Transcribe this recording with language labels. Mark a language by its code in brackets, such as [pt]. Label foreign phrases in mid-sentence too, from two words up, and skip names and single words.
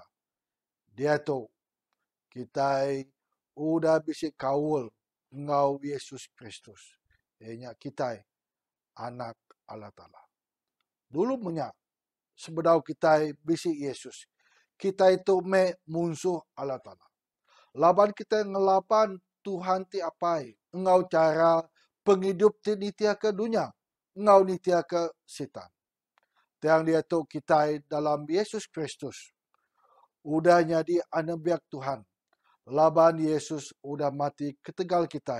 [iba] Dia tu kita udah bisa kawul ngau Yesus Kristus. Ianya kita anak Allah Ta'ala. Dulu punya sebedau kita bisa Yesus. Kita itu musuh Allah Ta'ala. Laban kita ngelapan Tuhan ti apai. Engau cara penghidup ti nitia ke dunia. Engau nitia ke setan. Yang dia tu kita dalam Yesus Kristus. Udah jadi anak biak Tuhan. Laban Yesus udah mati ketegal kita.